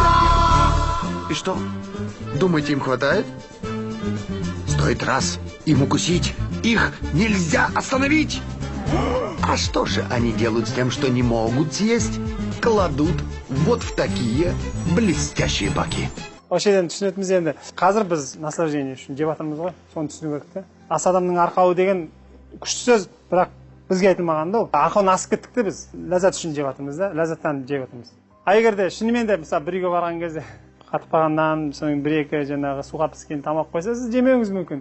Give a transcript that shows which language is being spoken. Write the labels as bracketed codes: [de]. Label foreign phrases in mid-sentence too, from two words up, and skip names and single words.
[ru] И что? Думаете, им хватает? Стоит раз им укусить, их нельзя остановить. А что же они делают с тем, что не могут съесть? Кладут вот в такие блестящие баки. [kk] Осы жерден түсінетіміз енді. Қазір біз наслаждение үшін жеп жатырмыз ғой. Соны түсіну керек те. Ас адамның арқауы деген күшті сөз, бірақ бізге айтылмаған да ол. Арқауын асып кеттік те біз. Ләззат үшін жеп жатырмыз да, ләззаттан жеп жатырмыз. А егерде шынымен де мысалы бір үйге барған кезде қатып қалғаннан, соның бір-екі жаңағы суға піскен тамақ қойса, сіз жемеуіңіз мүмкін.